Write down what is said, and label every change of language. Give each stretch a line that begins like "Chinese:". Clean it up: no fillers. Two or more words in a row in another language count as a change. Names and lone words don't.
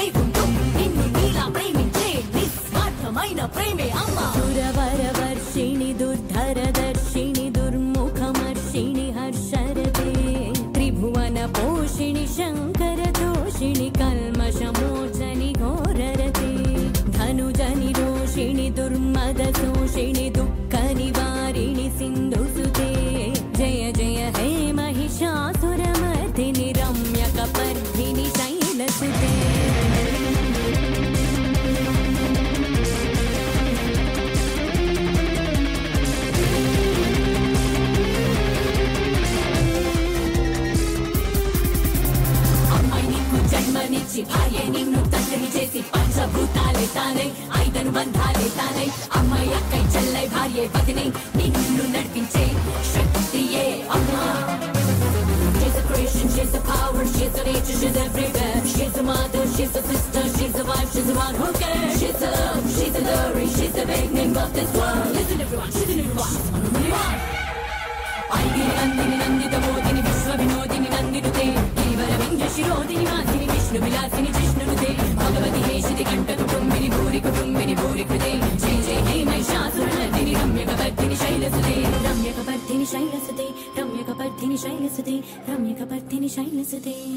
Telugu: ఉంటూ నిన్ను నీలా ప్రేమించే నిస్వార్థమైన ప్రేమే అమ్మ
Sanskrit: సురవర వర్షిణి దుర్ధర దర్శిని దుర్ముఖమర్షిణి హర్షరతే త్రిభువన పోషిణి శంకర దోషిణి కల్మషమోచని ఘోరరతే ధనుజని రోషిణి దుర్మద శోషిణి దుఃఖ నివారిణి సింధుసుతే జయ జయ హే महिषासुरमर्दिनि रम्यकपर्दिनि शैलसुते
Telugu: జన్మనిచ్చి భార్య నిన్ను తండ్రిని చేసి పంచభూతాలే తానే ఐదను బంధాలే తానే అమ్మాయి అక్కై చెల్లై భార్య పతిని నిన్ను నడిపించే శక్తియే అమ్మా.
English: She's a creation, she's a power, she's a nature, she's everywhere. She's a mother, she's a sister, she's a wife, she's the one who cares. She's a love, she's a glory, she's the beginning of this world. Listen everyone, she's the new one, she's the only one.
Sanskrit: ఐగిరి నందిని నందిత మోదిని విశ్వ వినోదిని నందినుతే గిరివర వింధ్య శిరోదిని మాదిని విష్ణు విలాసిని జిష్ణునుతే భగవతి హేషితి కంఠ కుటుంబిని భూరి కుటుంబిని భూరి కృతే జయ జయ హే महिषासुरमर्दिनि रम्यकपर्दिनि शैलसुते रम्यकपर्दिनि शैलसुते रम्यकपर्दिनि शैलसुते रम्यकपर्दिनि शैलसुते